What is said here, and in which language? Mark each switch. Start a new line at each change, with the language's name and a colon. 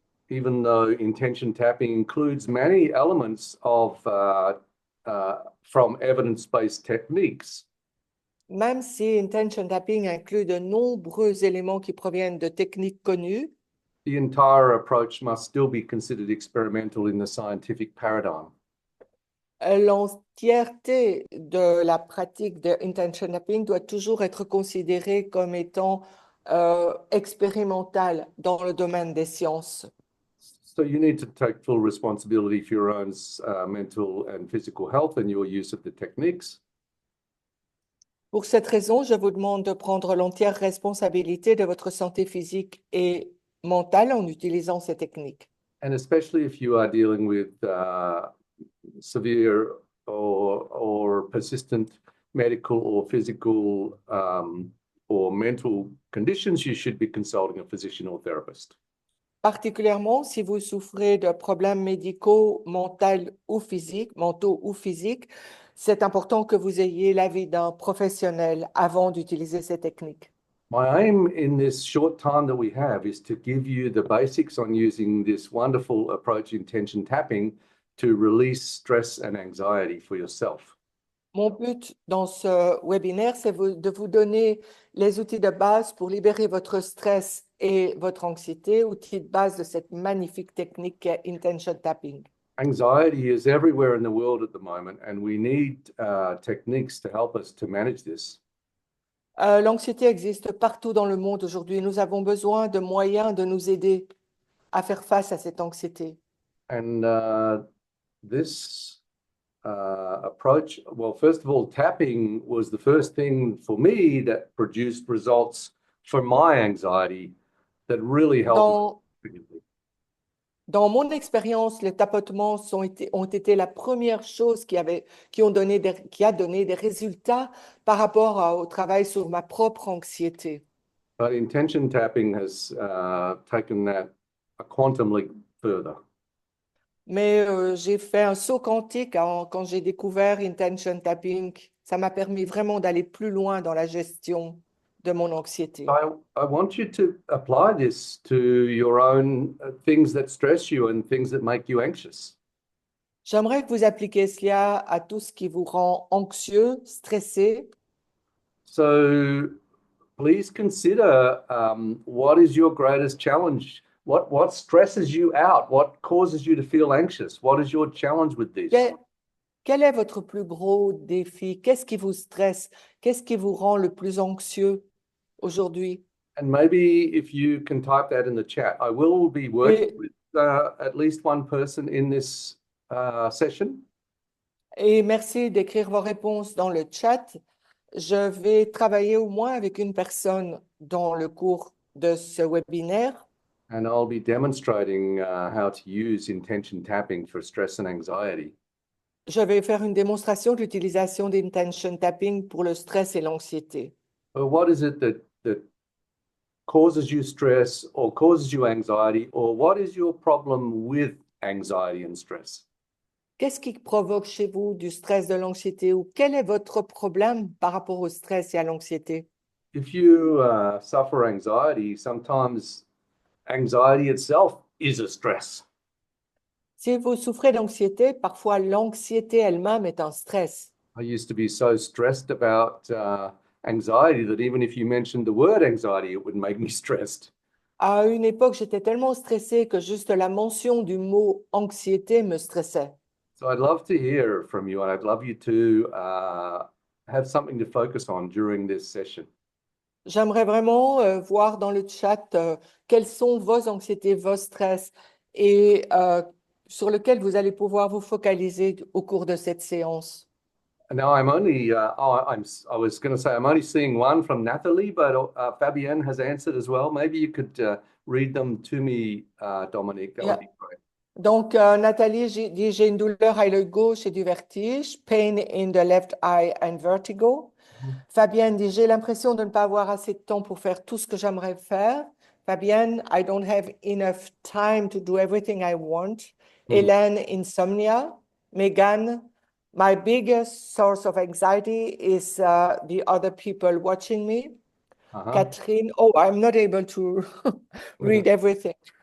English: Even though intention tapping includes many elements of from evidence-based techniques.
French: Même si intention tapping inclut de nombreux éléments qui proviennent de techniques connues,
English: The entire approach must still be considered experimental in the scientific paradigm.
French: l'entièreté de la pratique de intention tapping doit toujours être considérée comme étant expérimentale dans le domaine des sciences.
English: So you need to take full responsibility for your own mental and physical health and your use of the techniques.
French: Pour cette raison, je vous demande de prendre l'entière responsabilité de votre santé physique et mentale en utilisant ces techniques.
English: And especially if you are dealing with severe or persistent medical or physical or mental conditions, you should be consulting a physician or therapist.
French: Particulièrement si vous souffrez de problèmes médicaux, mentaux ou physiques, c'est important que vous ayez l'avis d'un professionnel avant d'utiliser ces techniques.
English: My aim in this short time that we have is to give you the basics on using this wonderful approach, intention tapping, to release stress and anxiety for yourself.
French: Mon but dans ce webinaire, c'est de vous donner les outils de base pour libérer votre stress et votre anxiété, outils de base de cette magnifique technique qu'est intention tapping.
English: Anxiety is everywhere in the world at the moment, and we need techniques to help us to manage this.
French: L'anxiété existe partout dans le monde aujourd'hui. Nous avons besoin de moyens de nous aider à faire face à cette anxiété.
English: And this approach. Well, first of all, tapping was the first thing for me that produced results for my anxiety that really helped me.
French: Dans mon expérience, les tapotements ont été la première chose qui a donné des résultats par rapport au travail sur ma propre anxiété.
English: But intention tapping has taken that a quantum leap further.
French: Mais j'ai fait un saut quantique quand j'ai découvert intention tapping. Ça m'a permis vraiment d'aller plus loin dans la gestion de mon anxiété.
English: I want you to apply this to your own things that stress you and things that make you anxious.
French: J'aimerais que vous appliquiez cela à tout ce qui vous rend anxieux, stressé.
English: So please consider what is your greatest challenge? What stresses you out? What causes you to feel anxious? What is your challenge with this?
French: Quel est votre plus gros défi? Qu'est-ce qui vous stresse? Qu'est-ce qui vous rend le plus anxieux aujourd'hui?
English: And maybe if you can type that in the chat, I will be working with at least one person in this session.
French: Et merci d'écrire vos réponses dans le chat. Je vais travailler au moins avec une personne dans le cours de ce webinaire.
English: And I'll be demonstrating how to use intention tapping for stress and anxiety.
French: Je vais faire une démonstration de l'utilisation d'intention tapping pour le stress et l'anxiété.
English: What is it that causes you stress or causes you anxiety, or what is your problem with anxiety and stress?
French: Qu'est-ce qui provoque chez vous du stress, de l'anxiété, ou quel est votre problème par rapport au stress et à l'anxiété?
English: If you suffer anxiety, sometimes anxiety itself is a stress.
French: Si vous souffrez d'anxiété, parfois l'anxiété elle-même est un stress.
English: I used to be so stressed about anxiety that even if you mentioned the word anxiety, it would make me stressed.
French: À une époque, j'étais tellement stressée que juste la mention du mot anxiété me stressait.
English: So I'd love to hear from you, and I'd love you to have something to focus on during this session.
French: J'aimerais vraiment voir dans le chat quelles sont vos anxiétés, vos stress et sur lesquels vous allez pouvoir vous focaliser au cours de cette séance.
English: Now I'm only, I was going to say I'm only seeing one from Nathalie, but Fabienne has answered as well. Maybe you could read them to me, Dominique. That would be great.
French: Donc, Nathalie dit, j'ai une douleur à l'œil gauche et du vertige,
English: pain in the left eye and vertigo.
French: Fabienne dit, j'ai l'impression de ne pas avoir assez de temps pour faire tout ce que j'aimerais faire.
English: Fabienne, I don't have enough time to do everything I want. Hélène, insomnia. Megan, my biggest source of anxiety is the other people watching me. Catherine, oh, I'm not able to read everything.